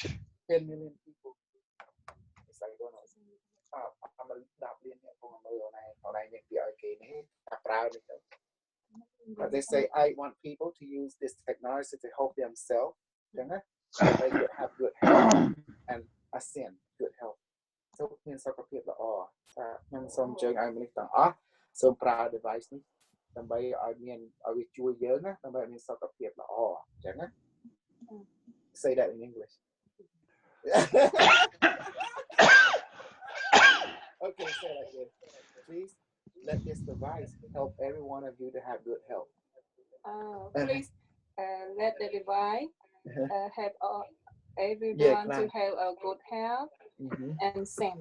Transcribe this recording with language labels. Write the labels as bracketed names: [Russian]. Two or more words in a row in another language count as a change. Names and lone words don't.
[English] 10 million people, it's like, I'm a but they say I want people to use this technology to help themselves, so they could have good health and ascend good health. [Khmer] So មានសុខភាពល្អថាខ្ញុំសូមអញ្ជើញឲ្យមនុស្សទាំងអស់សូមប្រើ device នេះដើម្បីឲ្យវាជួយយើងណាដើម្បីឲ្យមានសុខភាពល្អអញ្ចឹងណា [English] Say that in English. Okay, say that again. Please let this device help every one of you to have good health. Please let the device help everyone to have a good health and sin.